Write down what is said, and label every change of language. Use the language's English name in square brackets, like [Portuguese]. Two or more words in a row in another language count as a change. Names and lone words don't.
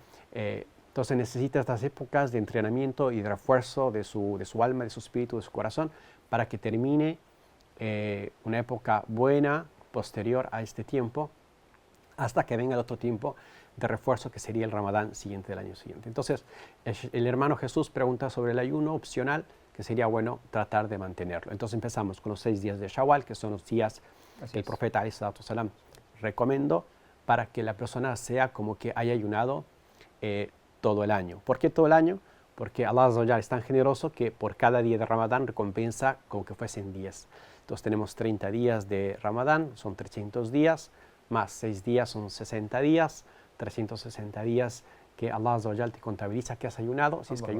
[Spanish] Entonces necesita estas épocas de entrenamiento y de refuerzo de su alma, de su espíritu, de su corazón, para que termine una época buena posterior a este tiempo, hasta que venga el otro tiempo de refuerzo que sería el Ramadán siguiente del año siguiente. Entonces, el hermano Jesús pregunta sobre el ayuno opcional, que sería bueno tratar de mantenerlo. Entonces empezamos con los 6 días de Shawwal, que son los días Así que el es. profeta [Arabic] عليه الصلاة والسلام [Spanish] recomendó para que la persona sea como que haya ayunado todo el año. ¿Por qué todo el año? Porque Allah [Arabic] عز وجل [Spanish] es tan generoso que por cada día de Ramadán recompensa como que fuesen 10. Entonces tenemos 30 días de Ramadán, son 300 días, más 6 días son 60 días, 360 días que Allah [Arabic] عز وجل [Spanish] te contabiliza que has ayunado, si es que